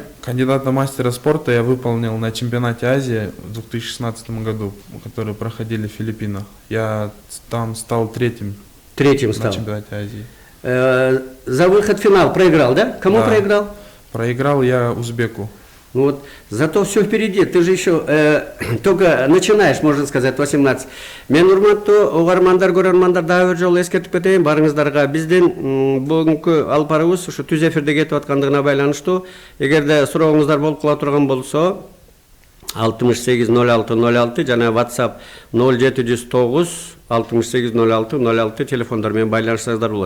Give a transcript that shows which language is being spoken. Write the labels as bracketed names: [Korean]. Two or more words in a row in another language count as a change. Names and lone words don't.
[Russian] Кандидата мастера спорта я выполнил на чемпионате Азии в 2016 году, которые проходили в Филиппинах. Я там стал третьим. Третьим стал. На чемпионате Азии. За выход в финал проиграл, да? Кому Да. проиграл? Проиграл я узбеку. Ну вот, зато все впереди, ты же еще только начинаешь, можно сказать, 18. [Kyrgyz] Мен урматтуу угармандар, көрөрмандар, дагы бир жолу эскертип кетейин барыңыздарга. Биздин бүгүнкү алып барыбыз ушу түз эфирде кетип аткандыгына байланыштуу. Эгерде сурооңуздар болуп кала турган болсо, 68060606 жана WhatsApp 0709 68060606 телефондар менен байланышсаңыздар болот.